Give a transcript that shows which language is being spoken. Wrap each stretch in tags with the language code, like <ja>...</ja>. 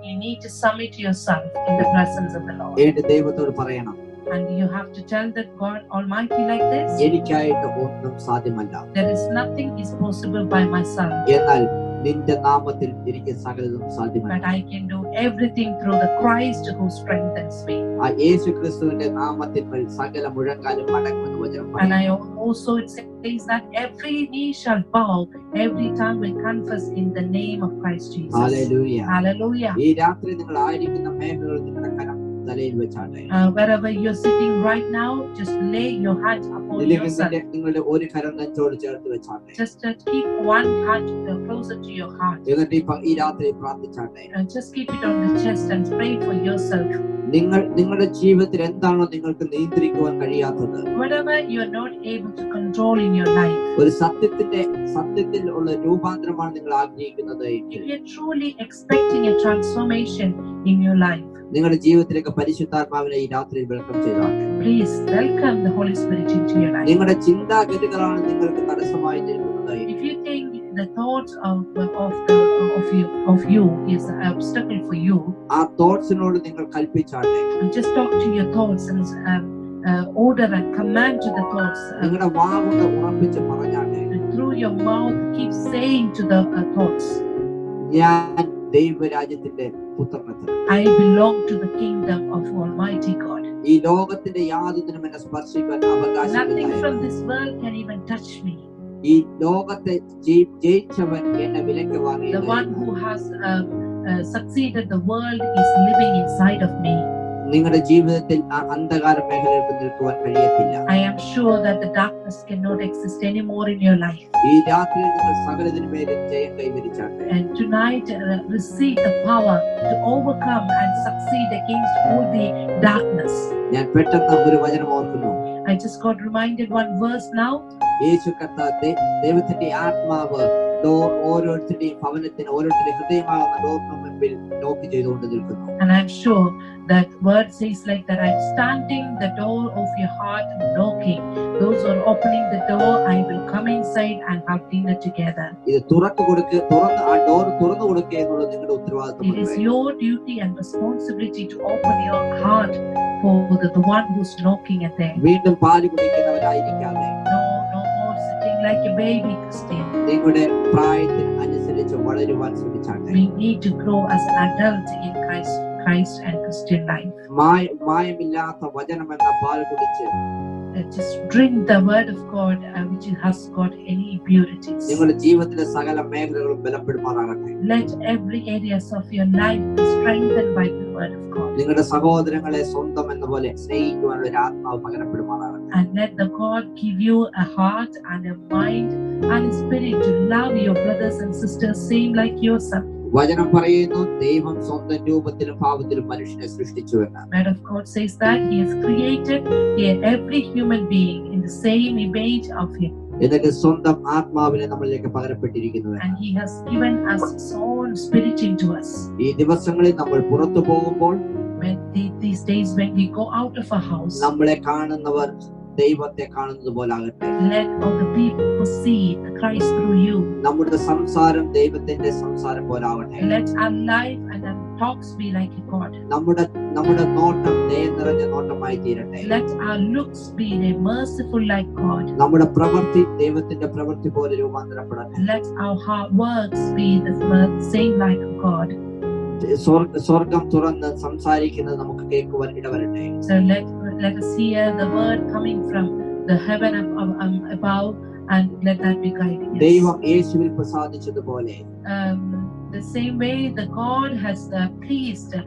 <en>You need to submit yourself in the presence of the Lord.</en> <ml>എന്നിട്ട് ദൈവത്തോട് പറയണം,</ml> <en>and you have to tell that God Almighty like this,</en> <ml>എനിക്കായിട്ട് ഒന്നും സാധ്യമല്ല.</ml> <en>there is nothing is possible by myself.</en> <ml>എന്നാൽ നിന്റെ നാമത്തിൽ എനിക്ക് സകലതും സാധ്യമാണ്.</ml> <en>But I can do everything through the Christ who strengthens me.</en> <ml>ആ യേശുക്രിസ്തുവിന്റെ നാമത്തിൽ സകല മുഴങ്കാലും മടങ്ങുമെന്ന് വചനം പറയുന്നു.</ml> <en>And I also it says that every knee shall bow, every tongue will confess in the name of Christ Jesus. Hallelujah. Hallelujah.</en> <ml>ഈ രാത്രി നിങ്ങൾ ആയിരിക്കുന്ന മേഖലകളിൽ നിങ്ങളുടെ കരം തലയിൽ വെച്ചാട്ടെ.</ml> <en>Wherever you're sitting right now, just lay your hand upon yourself.</en> <ml>നിങ്ങളുടെ ഒരു കരം നെഞ്ചോട് ചേർത്ത് വെച്ചാട്ടെ.</ml> <en>Just keep one hand closer to your heart.</en> <ml>എന്നിട്ട് ഈ രാത്രി പ്രാർത്ഥിച്ചാട്ടെ.</ml> <en>Just keep it on the chest and pray for yourself.</en> <ml>നിങ്ങളുടെ ജീവിതത്തിൽ എന്താണോ നിങ്ങൾക്ക് നിയന്ത്രിക്കുവാൻ കഴിയാത്തത്,</ml> <en>whatever you are not able to control in your life,</en> <ml>ഒരു സത്യത്തിൽ ഉള്ള രൂപാന്തരമാണ് നിങ്ങൾ ആഗ്രഹിക്കുന്നത് എങ്കിൽ,</ml> <en>if you're truly expecting a transformation in your life,</en> <ml>നിങ്ങളുടെ ജീവിതത്തിലേക്ക് പരിശുദ്ധാത്മാവിനെ ഈ രാത്രി welcome ചെയ്താട്ടെ.</ml> <en>please welcome the Holy Spirit into your life.</en> <ml>നിങ്ങളുടെ ചിന്താഗതികളാണ് നിങ്ങൾക്ക് തടസ്സമായി നിൽക്കുന്നത്.</ml> <en>If you think the thoughts of you is an obstacle for you,</en> <ml>ആ തോട്ട്സിനോട് നിങ്ങൾ കൽപ്പിച്ചാട്ടെ.</ml> <en>and just talk to your thoughts and order and command to the thoughts.</en> <ml>നിങ്ങളുടെ വാഗുകൊണ്ട് ഉറപ്പിച്ച് പറഞ്ഞാട്ടെ.</ml> <en>Through your mouth keep saying to the thoughts,</en> <ml>ഞാൻ ദൈവരാജ്യത്തിന്റെ പുത്രനത്രേ.</ml> <en>I belong to the kingdom of Almighty God.</en> <ml>ഈ ലോകത്തിന്റെ യാതൊന്നിനും എന്നെ സ്പർശിക്കാൻ അവകാശമില്ല.</ml> <en>Nothing from this world can even touch me.</en> <ml>ഈ ലോകത്തെ ജയിച്ചവൻ എന്നെ വിലയ്ക്ക് വാങ്ങി.</ml> <en>The one who has succeeded the world is living inside of me.</en> <ml>നിങ്ങളുടെ ജീവിതത്തിൽ ആ അന്ധകാര മേഖലയിൽ നിൽക്കുവാൻ കഴിയത്തില്ല.</ml> <en>I am sure that the darkness cannot exist anymore in your life.</en> <ml>ഈ രാത്രിയിൽ നിങ്ങൾ സകലത്തിന്മേലും ജയം കൈവരിച്ചാട്ടെ.</ml> <en>And tonight receive the power to overcome and succeed against all the darkness.</en> <ml>ഞാൻ പെട്ടെന്ന് ഒരു വചനം ഓർക്കുന്നു.</ml> <en>I just got reminded one verse now.</en> <ml>യേശു കർത്താവ് ദൈവത്തിന്റെ ആത്മാവ് ഓരോരുത്തരുടെയും ഭവനത്തിന് ഓരോരുത്തരുടെ ഹൃദയമാകുന്ന ഡോറിന് മുമ്പിൽ നോക്ക് ചെയ്തുകൊണ്ട് നിൽക്കുന്നു.</ml> <en>And I'm sure that word says like that, I'm standing the door of your heart and knocking. Those who are opening the door, I will come inside and have dinner together.</en> <ml>ഇത് തുറന്ന് ആ door തുറന്നു കൊടുക്കുക എന്നുള്ളത് നിങ്ങളുടെ ഉത്തരവാദിത്വമാണ്.</ml> <en>It is your duty and responsibility to open your heart for the one who's knocking at there.</en> <ml>വീണ്ടും പാല് കുടിക്കുന്നവരായിരിക്കാതെ,</ml> <en>No more sitting like a baby Christian.</en> <ml>നിങ്ങളുടെ പ്രായത്തിന് അനുസരിച്ച് വളരുവാൻ ശ്രമിച്ചാട്ടെ.</ml> <en>We need to grow as an adult in Christ and Christian life.</en> <ml>മായമില്ലാത്ത വചനം എന്ന പാൽ കുടിച്ച്</ml> <en>Just drink the word of God which has got any impurities.</en> <ml>നിങ്ങളുടെ ജീവിതത്തിലെ സകല മേഖലകളും ബലപ്പെടുമാറാകട്ടെ.</ml> <en>Let every areas of your life be strengthened by the word of God.</en> <ml>നിങ്ങളുടെ സഹോദരങ്ങളെ സ്വന്തം എന്ന പോലെ സ്നേഹിക്കുവാനുള്ള ഒരു ആത്മാവ് പകരപ്പെടുമാറാകട്ടെ.</ml> <en>And let the God give you a heart and a mind and a spirit to love your brothers and sisters same like yourself.</en> <ml>വചനം പറയുന്നു, ദൈവം സ്വന്തം രൂപത്തിലും ഭാവത്തിലും മനുഷ്യനെ സൃഷ്ടിച്ചു എന്ന്.</ml> <en>Word of God says that He has created every human being in the same image of Him.</en> <ml>എന്നിട്ട് സ്വന്തം ആത്മാവിനെ നമ്മളിലേക്ക് പകരപ്പെട്ടിരിക്കുന്നു.</ml> <en>And He has given us His own spirit into us.</en> <ml>ഈ ദിവസങ്ങളിൽ നമ്മൾ പുറത്തു പോകുമ്പോൾ,</ml> <en>When these days when we go out of a house,</en> <ml>നമ്മളെ കാണുന്നവർ ദൈവത്തെ കാണുന്നത് പോലാകട്ടെ.</ml> <en>let all the people see the Christ through you.</en> <ml>നമ്മുടെ സംസാരം ദൈവത്തിന്റെ സംസാരം പോലാവട്ടെ.</ml> <en>Let our life and our talks be like a God.</en> <ml>നമ്മുടെ നോട്ടം ദയ നിറഞ്ഞ നോട്ടമായി തീരട്ടെ.</ml> <en>Let our looks be merciful like God.</en> <ml>നമ്മുടെ പ്രവൃത്തി ദൈവത്തിന്റെ പ്രവൃത്തി പോലെ രൂപാന്തരപ്പെടട്ടെ.</ml> <en>Let our works be the same like God.</en> <ml>സ്വർഗം തുറന്ന് സംസാരിക്കുന്നത് നമുക്ക് കേൾക്കുവാൻ ഇടവരട്ടെ.</ml> <en>So let us hear the word coming from the heaven above and let that be guiding us.</en> <ml>ദൈവം യേശുവിൽ പ്രസാദിച്ചതുപോലെ</ml> <en>the same way the God has pleased.</en>